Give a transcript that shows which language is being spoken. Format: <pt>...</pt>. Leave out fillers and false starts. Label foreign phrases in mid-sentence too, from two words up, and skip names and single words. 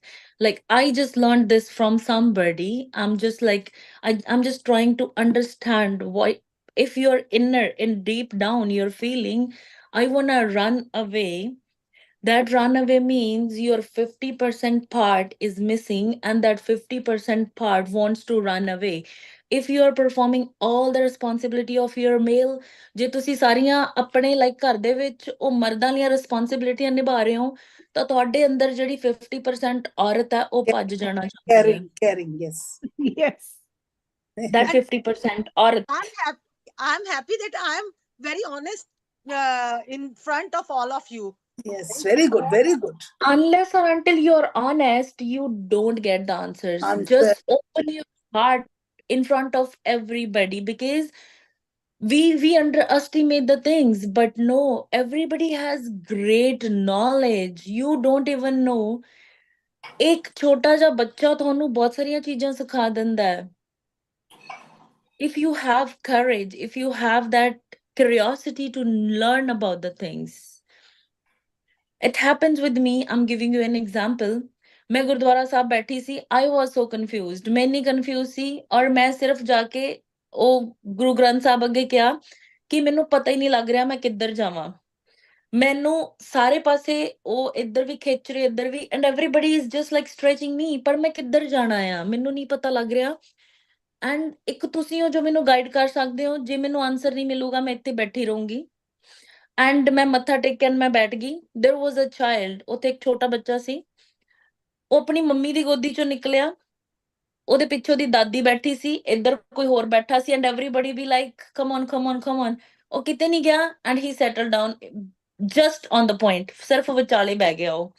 <en>Like I just learned this from somebody. I'm just like I'm just trying to understand why if you're inner in deep down you're feeling I wanna run away, that runaway means your 50% part is missing, and that 50% part wants to run away. If you are performing all the responsibility of your male,</en> <pa>ਜੇ ਤੁਸੀਂ ਸਾਰੀਆਂ ਆਪਣੇ ਲਾਈਕ ਘਰ ਦੇ ਵਿੱਚ ਉਹ ਮਰਦਾਂ ਦੀਆਂ ਰਿਸਪੌਂਸਿਬਿਲਿਟੀਆਂ ਨਿਭਾ ਰਹੇ ਹੋ ਤਾਂ ਤੁਹਾਡੇ ਅੰਦਰ ਜਿਹੜੀ 50% ਔਰਤ ਹੈ ਉਹ ਭੱਜ ਜਾਣਾ ਚਾਹੁੰਦੀ ਹੈ।</pa> <en>caring, yes. Yes. That and</en> <pa>50% ਔਰਤ</pa> <en>I'm happy that I'm very honest in front of all of you. Yes, very good, very good. unless or until you're honest, you don't get the answers. Answer. Just open your heart in front of everybody because we underestimate the things, but no, everybody has great knowledge. You don't even know.</en> <pa>ਇੱਕ ਛੋਟਾ ਜਿਹਾ ਬੱਚਾ ਤੁਹਾਨੂੰ ਬਹੁਤ ਸਾਰੀਆਂ ਚੀਜ਼ਾਂ ਸਿਖਾ ਦਿੰਦਾ ਹੈ।</pa> <en>If you have courage, if you have that curiosity to learn about the things. It happens with me. I'm giving you an example.</en> <pa>ਮੈਂ ਗੁਰਦੁਆਰਾ ਸਾਹਿਬ ਬੈਠੀ ਸੀ,</pa> <en>I was so confused.</en> <pa>ਮੈਂ ਨਹੀਂ confused ਸੀ ਔਰ ਮੈਂ ਸਿਰਫ਼ ਜਾਕੇ ਉਹ ਗੁਰੂ ਗ੍ਰੰਥ ਸਾਹਿਬ ਅੱਗੇ ਕਿਹਾ ਕਿ ਮੈਨੂੰ ਪਤਾ ਹੀ ਨਹੀਂ ਲੱਗ ਰਿਹਾ ਮੈਂ ਕਿੱਧਰ ਜਾਵਾਂ। ਮੈਨੂੰ ਸਾਰੇ ਪਾਸੇ ਉਹ ਇੱਧਰ ਵੀ ਖਿੱਚ ਰਹੇ ਇੱਧਰ ਵੀ</pa> <en>and everybody is just like stretching me,</en> <pa>ਪਰ ਮੈਂ ਕਿੱਧਰ ਜਾਣਾ ਆ ਮੈਨੂੰ ਨਹੀਂ ਪਤਾ ਲੱਗ ਰਿਹਾ। ਐਂਡ ਇੱਕ ਤੁਸੀਂ ਹੋ ਜੋ ਮੈਨੂੰ ਗਾਈਡ ਕਰ ਸਕਦੇ ਹੋ। ਜੇ ਮੈਨੂੰ ਆਨਸਰ ਨਹੀਂ ਮਿਲੂਗਾ ਮੈਂ ਇੱਥੇ ਬੈਠੀ ਰਹੂੰਗੀ। ਐਂਡ ਮੈਂ ਮੱਥਾ ਟੇਕਣ ਮੈਂ ਬੈਠ ਗਈ।</pa> <en>there was a child,</en> <pa>ਉੱਥੇ ਇੱਕ ਛੋਟਾ ਬੱਚਾ ਸੀ। ਉਹ ਆਪਣੀ ਮੰਮੀ ਦੀ ਗੋਦੀ ਚੋਂ ਨਿਕਲਿਆ। ਉਹਦੇ ਪਿੱਛੇ ਉਹਦੀ ਦਾਦੀ ਬੈਠੀ ਸੀ, ਇੱਧਰ ਕੋਈ ਹੋਰ ਬੈਠਾ ਸੀ</pa> <en>and everybody was like come on come on come on.</en> <pa>ਉਹ ਕਿਤੇ ਨਹੀਂ ਗਿਆ</pa> <en>and he settle down just on the point,</en> <pa>ਸਿਰਫ ਵਿਚਾਲੇ ਬਹਿ ਗਿਆ।</pa>